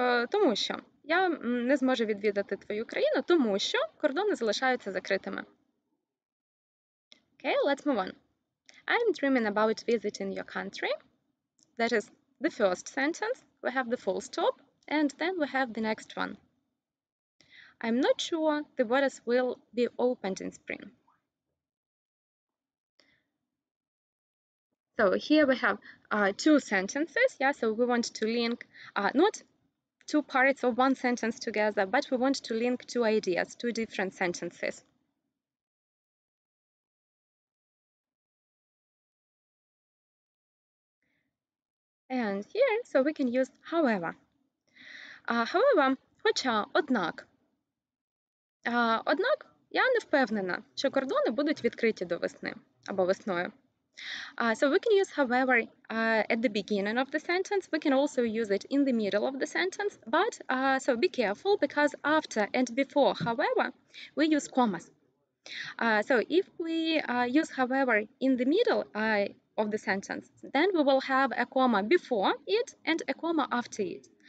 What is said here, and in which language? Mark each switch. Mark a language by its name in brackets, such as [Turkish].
[Ukrainian] Тому що я не зможу відвідати твою країну, тому що кордони залишаються закритими. [English] Okay, let's move on. I'm dreaming about visiting your country. That is the first sentence. We have the full stop, and then we have the next one. I'm not sure the borders will be opened in spring. So here we have two sentences. Yeah, so we want to link not two parts of one sentence together, but we want to link two ideas, two different sentences. And here, so we can use however. [Ukrainian] However, хоча, однак. Однак, я не впевнена, що кордони будуть відкриті до весни або весною. [English] So we can use however at the beginning of the sentence. We can also use it in the middle of the sentence. But so be careful because after and before however, we use commas. So if we use however in the middle of the sentence, then we will have a comma before it and a comma after it.